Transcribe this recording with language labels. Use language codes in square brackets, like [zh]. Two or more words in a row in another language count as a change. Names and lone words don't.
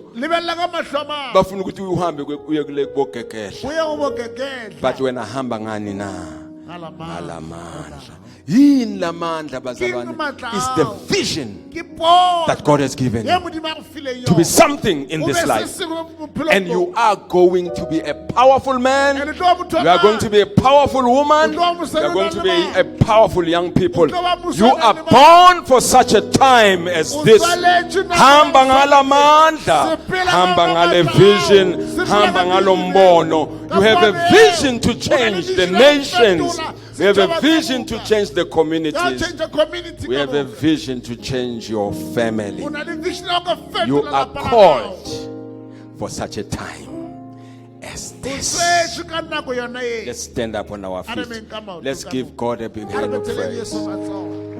[st] Lebella ka mahlo a mangwe. [zu] Bafuna ukuthi uhambe uye kule bogegehla. Uye go bokekehla. But wena hamba ngani na? Ngalamandla. Alamandla. Yini lamandla bazalwane? [st] Ke matla [en] It's the [st] ao. [en] vision [st] Ke pono. [en] that God has given [st] Ye [en] you [st] Modimo a go file [en] to be [st] yona. [en] something in [st] O [en] this [st] be se [en] life. [st] sengwe mo bophelong [en] And [st] bo. [en] you are going to be a powerful man. [st] And tlo ba motho a [en] You are going to be a powerful woman. You You are mosadi are going to [st] o [en] be [st] nang le [en] a powerful young people. [st] O tlo ba mosadi [en] You [st] o [en] are [st] nang le bana. [en] born for such a time as [st] O [en] this. [st] tswaletswe nakong [zu] Hamba [st] ya [zu] ngalamandla, [st] Sepela [zu] hamba [st] ka [zu] ngale [st] matla ao. [en] vision, [st] Sepela [zu] hamba [st] ka [zu] ngalombono. [en] vision. You have a [st] Ka [en] vision to [st] poneng. [en] change [st] O na [en] the [st] le vision ya ho [en] nations. [st] fetola [en] We have a [st] setjhaba [en] vision [st] sa [en] to [st] rona. [en] change the Ya communities. change the community We [st] ka [en] have a [st] moka. [en] vision to change your family. [st] O na le vision ya go fetola [en] You are [st] lapa la hao. [en] called for such a time as [st] O [en] this. [st] tswetswe ka nako yona e. [en] Let's stand up on our feet. Let's give God a big [st] Ha re [en] hand of [st] betheleng [en] praise. [st] Yesu matsoho.